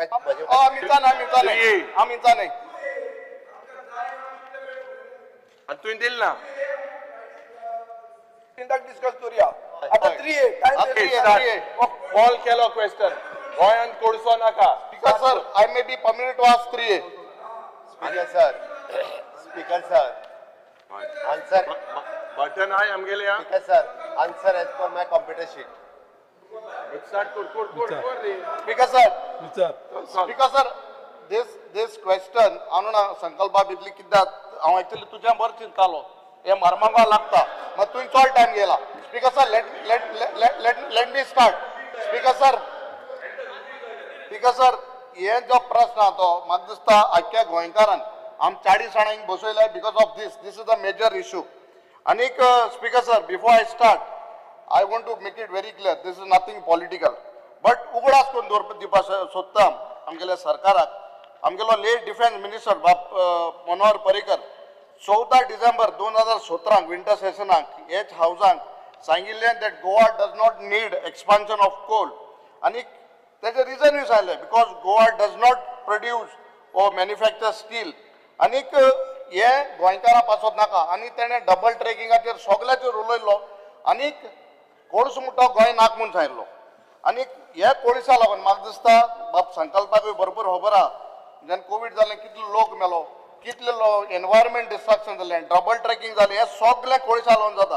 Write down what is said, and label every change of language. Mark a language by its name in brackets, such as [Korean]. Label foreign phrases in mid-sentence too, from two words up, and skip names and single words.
[Konkani] मिरचा नाही. मिरचा नाही. आणि तुवें दिल ना डिस्कस करूया. आता 3A. कॉल केलो क्वेश्चन गोंयान कोळसो नाका. [English] Speaker sir, I may be permitted to ask 3A. Speaker sir, answer. [Konkani] बटन आय आमगेले हा. [English] Speaker sir, answer as per my computer sheet. [Konkani] स्टार्ट कोर रे. [English] Speaker sir, this question [Konkani] हांव ना संकल्पा भितली कित्याक हांव एक्चुअली तुज्या बर चिंतालो हे मर्मांगा लागता मात तुवें चड टायम गेला. [English] Speaker sir, let me start. Speaker sir, [Konkani] हे जो प्रश्न आहा तो म्हाका दिसता आख्या गोंयकारान आम 40 जाणांक बसयल्या [English] because of this is the major issue. आनीक Speaker sir, Before I start I want to make it very clear, this is nothing political. [Konkani] But उगडास करून दिवपाक सोदता आमगेल्या सरकाराक. आमगेलो [English] late defence minister [Konkani] बाप मनोहर पर्रीकर 14 डिसेंबर 2017 विंटर सेशनाक हेच हावजांक सांगिल्लें [English] that Goa does not need expansion of coal. [Konkani] आनी तेजे रिजन सांगलें [English] because Goa does not produce or manufacture steel. [Konkani] आनीक हे गोंयकारां पासत नाका आनी तेणें डबल ट्रॅकिंगाचेर सगळ्याचेर उलयलो आनीक कोळसो म्हणटा गोंय नाक म्हूण सांगिल्लो. आनीक हे कोळशा लागून म्हाका दिसता बाप संकल्पाकूय भरपूर खबर आहा जेन्ना कोवीड जालें कितले लोक मेलो, कितले [English] environment destruction [Konkani] जालें, [English] double tracking [Konkani] जालें, हे सगळें कोळशा लागून जाता.